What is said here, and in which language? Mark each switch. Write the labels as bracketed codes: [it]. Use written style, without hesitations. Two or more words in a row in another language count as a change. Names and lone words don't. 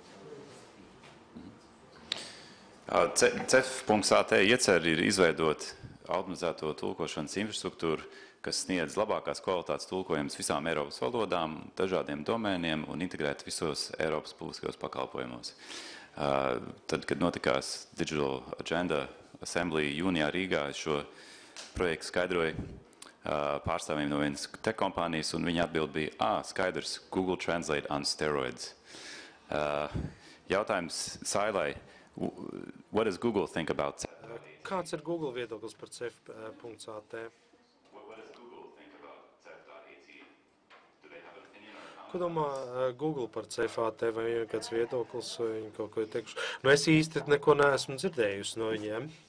[lv] CEF.AT iecer ir izveidot automatizēto tulkošanas infrastruktūru, kas sniedz labākās kvalitātes tulkojumus visām Eiropas valodām, dažādiem domēniem un integrēt visos Eiropas publiskajos pakalpojumos. Tad, kad notikās Digital Agenda Assembly jūnijā Rīgā, šo projektu skaidroja pārstāvjiem no vienas tech kompānijas, un viņa atbild bija, skaidrs, [en] Google Translate on steroids. [lv] Jautājums Sailai, [en] what does Google think about CEF? [lv] Kāds ir Google viedoklis par CEF.AT? Ko domā Google par CEF.AT, vai ir kāds viedoklis, vai viņi kaut ko ir teikuši? Nu, es īsti neko neesmu dzirdējusi no viņiem.